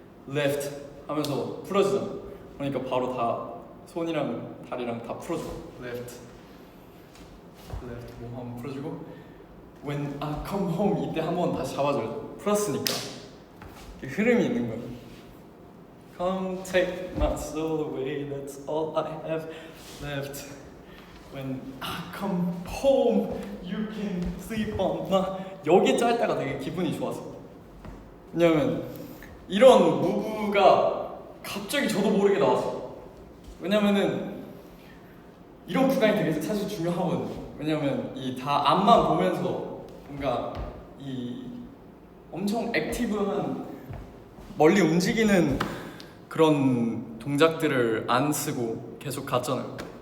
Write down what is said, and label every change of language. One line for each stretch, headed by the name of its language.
Korean: left 하면서 풀어지잖아. 그러니까 바로 다 손이랑 다리랑 다 풀어줘. left 몸 한번 풀어주고
English: When I come home
Korean: 이때 한번 다시 잡아줘요. 풀었으니까 흐름이 있는 거예요.
English: Come take my soul away that's all I have left When I come home you can sleep on my
Korean: 여기 짤 때가 되게 기분이 좋았어요. 왜냐면 이런 무브가 갑자기 저도 모르게 나왔어요. 왜냐면은 이런 구간이 되게 사실 중요하거든요. 왜냐면 이 다 앞만 보면서 뭔가 이 엄청 액티브한 멀리 움직이는 그런 동작들을 안 쓰고 계속 갔잖아요.